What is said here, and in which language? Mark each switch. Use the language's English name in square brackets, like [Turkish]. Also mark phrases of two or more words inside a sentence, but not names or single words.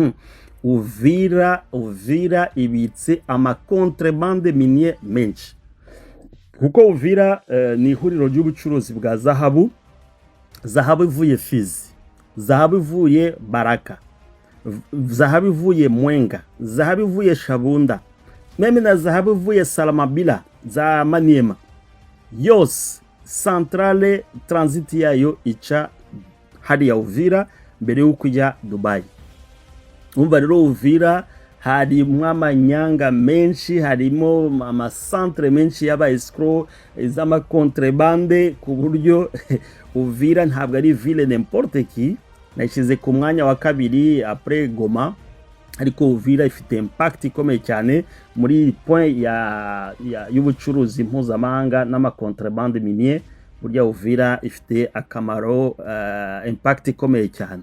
[Kinyarwanda] Uvira ibitse amakontrebande minier menshi, kuko Uvira ni ihuriro ry'ubucuruzi bwa zahabu ivuye Fizi, zahabu ivuye Baraka, zahabu ivuye Mwenga, zahabu ivuye Shabunda, meme na zahabu ivuye Salamabila za Maniema, yose [French] centrale transit [Kinyarwanda] yayo ica hariya Uvira mbere y'uko ijya Dubai. Umva rero Uvira harimo amanyanga menshi, harimo amasantre menshi y'aba escroc z'amakontrebande, ku buryo Uvira ntabwo ari [French] ville n'importe qui. [Kinyarwanda] Nashize ku mwanya wa kabiri après Goma, ariko Uvira ifite impact ikomeye cyane muri point y'ubucuruzi mpuzamahanga n'amakontrebande minier. Burya Uvira ifite akamaro impact ikomeye cyane.